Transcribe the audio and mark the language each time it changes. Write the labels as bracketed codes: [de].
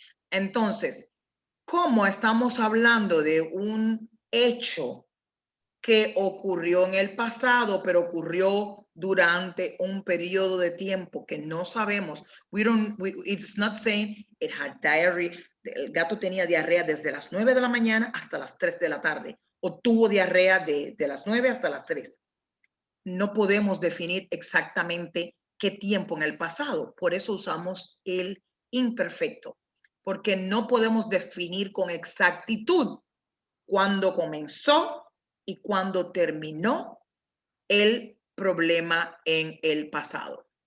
[es] Entonces, ¿cómo estamos hablando de un hecho que ocurrió en el pasado, pero ocurrió durante un periodo de tiempo que no sabemos? [en] It's not saying it had diarrhea. [es] El gato tenía diarrea desde las 9 de la mañana hasta las 3 de la tarde, o tuvo diarrea de las 9 hasta las 3. No podemos definir exactamente qué tiempo en el pasado. Por eso usamos el imperfecto, porque no podemos definir con exactitud cuándo comenzó y cuándo terminó el problema en el pasado.